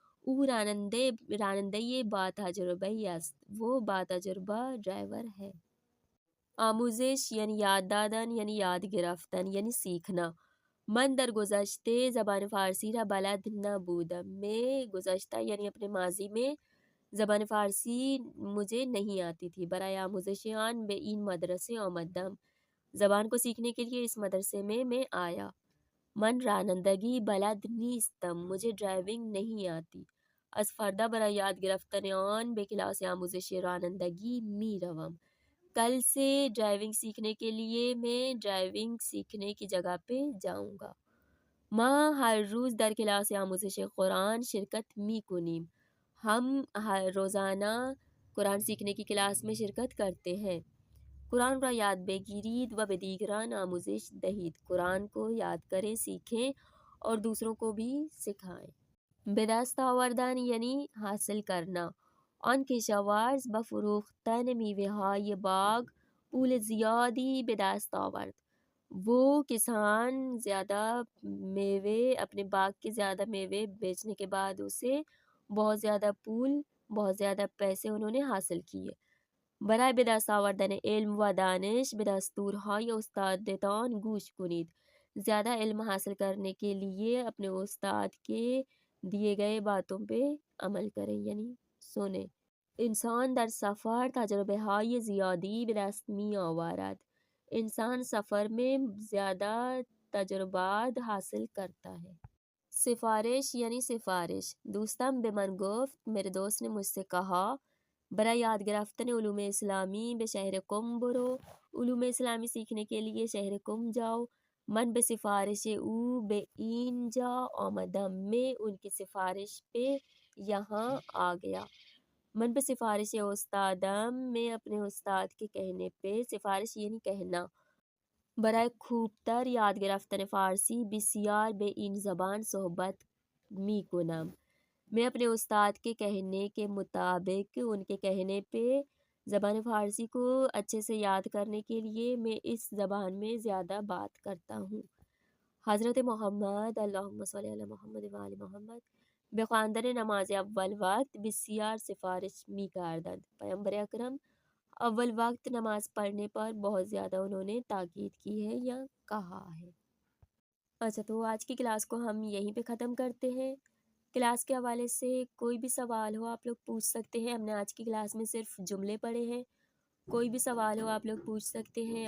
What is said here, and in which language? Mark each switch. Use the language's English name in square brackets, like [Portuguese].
[Persian] او راننده با تجربه است. [Urdu] وہ با تجربہ ڈرائیور ہے. [Persian] آموزش یعنی یاد دادن یعنی یاد گرفتن یعنی سیکھنا. من در گذشته زبان فارسی را بلد نبودم. [Urdu] میں گذشتہ یعنی اپنے ماضی میں زبان فارسی مجھے نہیں آتی تھی. [Persian] برای آموزش آن به این مدرسه آمدم. [Urdu] زبان کو سیکھنے کے لیے اس مدرسے میں آیا. [Persian] من رانندگی بلد نیستم. [Urdu] مجھے ڈرائیونگ نہیں آتی. [Persian] از فردا برای یاد گرفتن آن به کلاس آموزش رانندگی می روم. [Urdu] کل سے ڈرائیونگ سیکھنے کے لیے میں ڈرائیونگ سیکھنے کی جگہ پہ جاؤں گا. [Persian] ما ہر روز در کلاس آموزش قرآن شرکت می کنیم. [Urdu] ہم ہر روزانہ قرآن سیکھنے کی کلاس میں شرکت کرتے ہیں. [Persian] قرآن را یاد بگیرید و به دیگران آموزش دهید. [Urdu] قرآن کو یاد کریں، سیکھیں اور دوسروں کو بھی سکھائیں. [Persian] به دست آوردن یعنی حاصل کرنا. آن کشاورز با فروختن میوه‌های باغ پول زیادی به دست آورد. [Urdu] وہ کسان زیادہ میوے اپنے باغ کے زیادہ میوے بیچنے کے بعد اسے بہت زیادہ پول بہت زیادہ پیسے انہوں نے حاصل کیے. [Persian] برای به دست آوردن علم و دانش به دستورهای استادتان گوش کنید. [Urdu] زیادہ علم حاصل کرنے کے لیے اپنے استاد کے دیے گئے باتوں پہ عمل کریں یعنی سنیں. [Persian] انسان در سفر تجربه های زیادی به دست می آورد. [Urdu] انسان سفر میں زیادہ تجربات حاصل کرتا ہے. [Persian] سفارش یعنی سفارش. دوستم به من گفت، [Urdu] میرے دوست نے مجھ سے کہا، [Persian] برای یاد گرفتن علوم اسلامی به شہر قم برو. [Urdu] علوم اسلامی سیکھنے کے لیے شہر قم جاؤ. [Persian] من به سفارش او به اینجا آمدم. [Urdu] میں ان کی سفارش پہ یہاں آ گیا. [Persian] من به سفارش استادم. [Urdu] میں اپنے استاد کے کہنے پہ. [Persian] سفارش یعنی کہنا. برای خوبتر یاد گرفتن فارسی بسیار به این زبان صحبت می کنم. [Urdu] میں اپنے استاد کے کہنے کے مطابق ان کے کہنے پہ زبان فارسی کو اچھے سے یاد کرنے کے لیے میں اس زبان میں زیادہ بات کرتا ہوں. [Persian] حضرت محمد اللهم صل علی محمد و آل محمد به خواندن نماز اول وقت بسیار سفارش می کردند. [Urdu] پیامبر اکرم اول وقت نماز پڑھنے پر بہت زیادہ انہوں نے تاکید کی ہے یا کہا ہے. اچھا، تو آج کی کلاس کو ہم یہیں پہ ختم کرتے ہیں. کلاس کے حوالے سے کوئی بھی سوال ہو آپ لوگ پوچھ سکتے ہیں. ہم نے آج کی کلاس میں صرف جملے پڑھے ہیں. کوئی بھی سوال ہو آپ لوگ پوچھ سکتے ہیں.